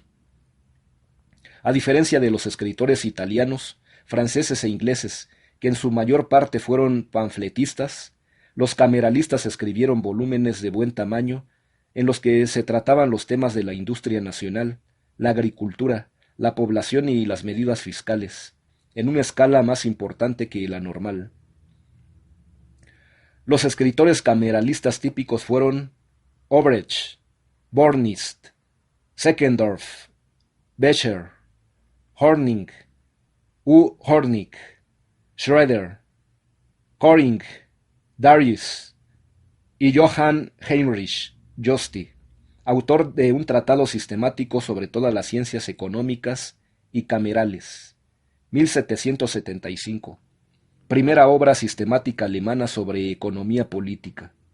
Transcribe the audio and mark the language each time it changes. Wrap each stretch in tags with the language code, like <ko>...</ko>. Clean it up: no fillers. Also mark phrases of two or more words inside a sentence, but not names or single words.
<es>A diferencia de los escritores italianos, franceses e ingleses, que en su mayor parte fueron panfletistas, los cameralistas escribieron volúmenes de buen tamaño en los que se trataban los temas de la industria nacional, la agricultura, la población y las medidas fiscales, en una escala más importante que la normal. Los escritores cameralistas típicos fueron Obrecht, Bornist, Seckendorf, Becher, Hornig, U. Hornig, Schroeder, Coring, Darius y Johann Heinrich Josti, autor de un tratado sistemático sobre todas las ciencias económicas y camerales, 1775, primera obra sistemática alemana sobre economía política.</es>